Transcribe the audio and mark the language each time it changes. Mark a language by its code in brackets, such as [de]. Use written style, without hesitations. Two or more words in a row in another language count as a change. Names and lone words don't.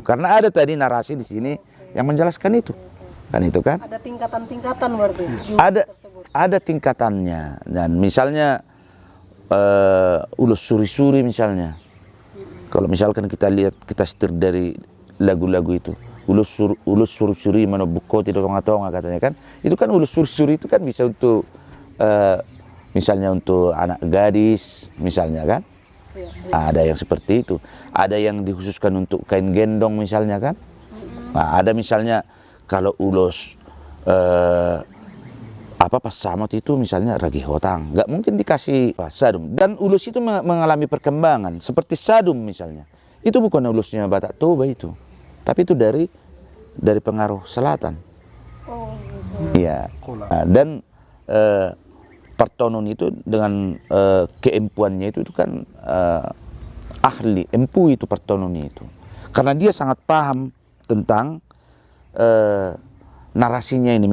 [id] Karena ada tadi narasi di sini yang menjelaskan itu, kan itu kan? Ada tingkatan-tingkatan berarti. Ada tingkatannya. Dan misalnya ulos suri-suri misalnya, kalau misalkan kita lihat, kita setir dari lagu-lagu itu, ulus suri-suri manobuko tidak tonga-tonga katanya kan, itu kan ulus suri-suri itu kan bisa untuk misalnya untuk anak gadis misalnya kan, ada yang seperti itu, ada yang dikhususkan untuk kain gendong misalnya kan, nah, ada misalnya kalau ulus pasamot itu misalnya ragi hotang, nggak mungkin dikasih sadum. Dan ulus itu mengalami perkembangan seperti sadum misalnya, itu bukan ulusnya Batak Toba itu, tapi itu dari pengaruh selatan. Oh, gitu. Iya. Nah, dan Partonon itu dengan keempuannya itu kan ahli empu itu Partonon itu, karena dia sangat paham tentang narasinya ini.